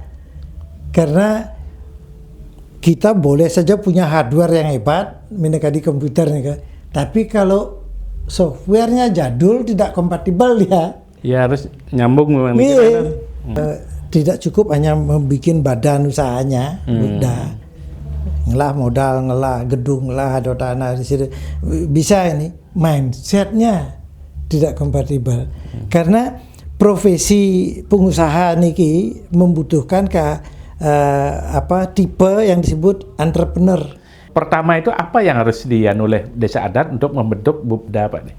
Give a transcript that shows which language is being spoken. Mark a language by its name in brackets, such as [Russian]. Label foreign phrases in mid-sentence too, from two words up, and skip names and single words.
[Indonesian] Karena kita boleh saja punya hardware yang hebat, mendekati komputer nih kan. Tapi kalau softwarenya jadul, tidak kompatibel dia. Ya harus nyambung memang. Tidak cukup hanya membuat badan usahanya, udah ngelah modal, ngelah gedung, ngelah ada tanah di situ. Bisa ini mindsetnya tidak kompatibel. Karena profesi pengusaha niki membutuhkan tipe yang disebut entrepreneur. Pertama itu apa yang harus dianu oleh desa adat untuk membentuk Bubda Pak nih?